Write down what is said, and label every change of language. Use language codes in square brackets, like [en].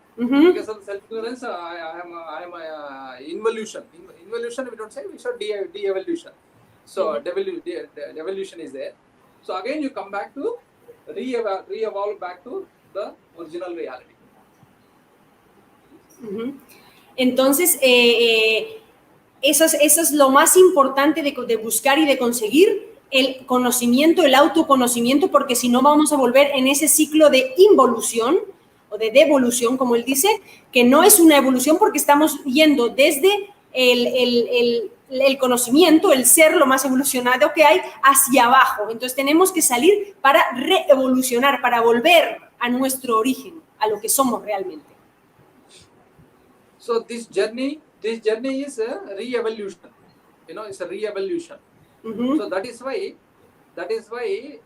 [en] Because of self-ignorance, I am involution. Involution, we don't say, we should de-evolution. So devolution is there. So again, you come back to re-evolve back to the original reality. [es] Entonces, eso es lo más importante de buscar y de conseguir, el conocimiento, el autoconocimiento, porque si no vamos a volver en ese ciclo de involución, o de devolución, como él dice, que no es una evolución porque estamos yendo desde el conocimiento, el ser lo más evolucionado que hay, hacia abajo. Entonces tenemos que salir para reevolucionar, para volver a nuestro origen, a lo que somos realmente. [en] So this journey is a re-evolution. It's a re-evolution. So that is why.